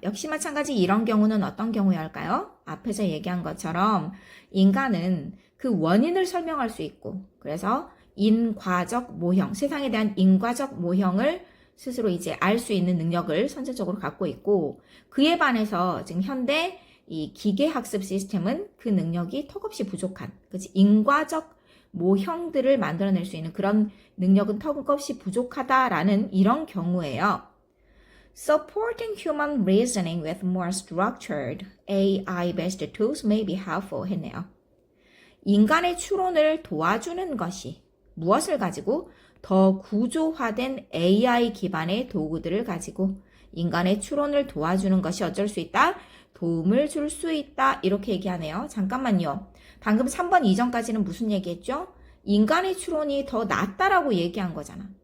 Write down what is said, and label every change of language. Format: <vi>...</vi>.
<ko>역시 마찬가지 이런 경우는 어떤 경우일까요? 앞에서 얘기한 것처럼 인간은 그 원인을 설명할 수 있고, 그래서 인과적 모형, 세상에 대한 인과적 모형을 스스로 이제 알 수 있는 능력을 선천적으로 갖고 있고, 그에 반해서 지금 현대 이 기계학습 시스템은 그 능력이 턱없이 부족한, 그치? 인과적 모형들을 만들어낼 수 있는 그런 능력은 턱없이 부족하다라는 이런 경우예요.</ko> <en>Supporting human reasoning with more structured AI-based tools may be helpful 했네요.</en> <ko>인간의 추론을 도와주는 것이 무엇을 가지고? 더 구조화된 AI 기반의 도구들을 가지고 인간의 추론을 도와주는 것이 어쩔 수 있다? 도움을 줄 수 있다. 이렇게 얘기하네요. 잠깐만요. 방금 3번 이전까지는 무슨 얘기했죠? 인간의 추론이 더 낫다라고 얘기한 거잖아.</ko>